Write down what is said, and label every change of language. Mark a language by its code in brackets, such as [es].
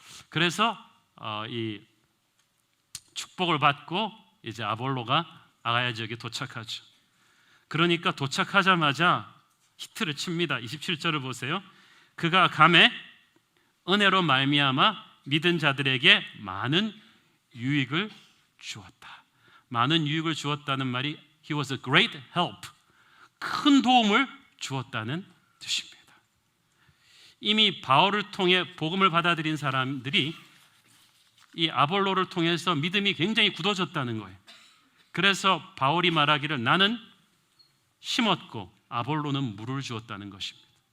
[ko] 그래서 이 축복을 받고 이제 아볼로가 아가야 지역에 도착하죠. 그러니까 도착하자마자 히트를 칩니다. 27절을 보세요. 그가 감에 은혜로 말미암아 믿은 자들에게 많은 유익을 주었다. 많은 유익을 주었다는 말이 [en] He was a great help. [ko] 큰 도움을 주었다는 뜻입니다. 이미 바울을 통해 복음을 받아들인 사람들이 이 아볼로를 통해서 믿음이 굉장히 굳어졌다는 거예요. 그래서 바울이 말하기를 나는 심었고 아볼로는 물을 주었다는 것입니다.